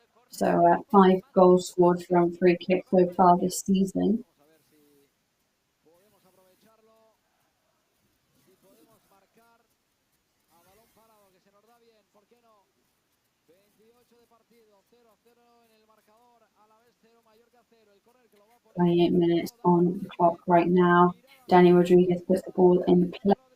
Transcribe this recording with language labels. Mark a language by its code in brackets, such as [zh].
[en] So 5 goals scored from free kicks so far this season. [es] Vamos a ver si podemos aprovecharlo, si podemos marcar a balón parado, que se nos da bien, ¿por qué no? 28 de partido, 0-0 en el marcador, Alavés 0, Mallorca 0, el córner que lo va a poner. [en] 28 minutes on the clock right now. Danny Rodriguez puts the ball in play.